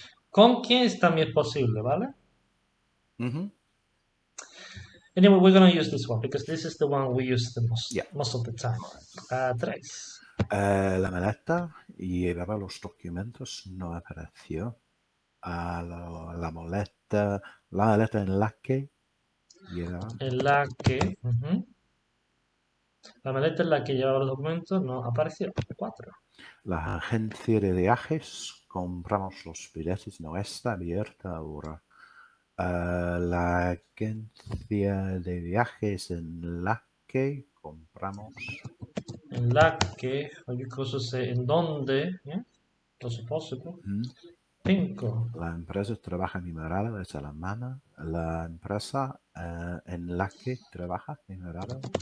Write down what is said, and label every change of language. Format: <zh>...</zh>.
<es>Con quién también es posible, ¿vale?</es> <en>Anyway, we're going to use this one because this is the one we use the most of the time. 3.</en> <es>La maleta llevaba los documentos, no apareció. La maleta en la que llevaba. En la que. La maleta en la que llevaba los documentos no apareció. 4. La agencia de viajes, compramos los billetes, no está abierta ahora. La agencia de viajes en la que compramos. En la que,</es> <en>or you could also say</en> <es>en donde,</es> <en>yeah, also possible. 5.</en> <es>La empresa trabaja minerales es alemana. La empresa en la que trabaja minerales.</es>